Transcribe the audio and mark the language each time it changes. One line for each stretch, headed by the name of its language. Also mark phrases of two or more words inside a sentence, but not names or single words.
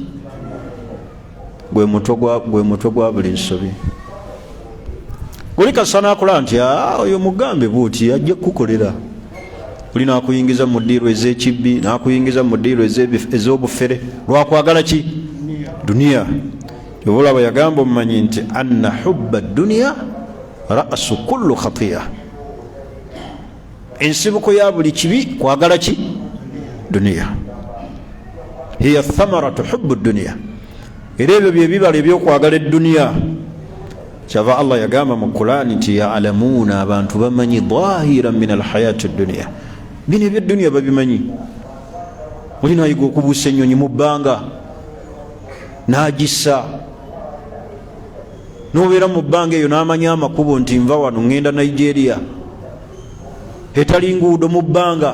Ganda: Gwe mutwe gwa buli nsobi. oli kasana akola nti oyo mugambe buuti ajja kukolera. Oli nakuyingiza mu ddiiro ez'ekibbi, nakuyingiza mu ddiiro ez'obufere lwakwagala ki? Duniya. Olaba yagamba omumanyi nti
Arabic: أن حب الدنيا رأس كل خطيئة.
Ganda: Ensibuko ya buli kibi kwagala ki? Duniya.
Arabic: هي ثمرة حب الدنيا.
Ganda: Era ebyo bye bibala ebyokwagala edduniya. Kyava Allah yagamba mu Qur'ani nti ya'lamuuna, abantu bamanyi
Arabic: ظاهرا من الحياة الدنيا.
Ganda: Bino ebyedduniya babimanyi. Oli nayiga okubuusa ennyonyi mu bbanga n'agissa, n'obeera mu bbanga eyo n'amanya amakubo nti nva wano ŋŋenda Nigeria, etali nguudo mu bbanga.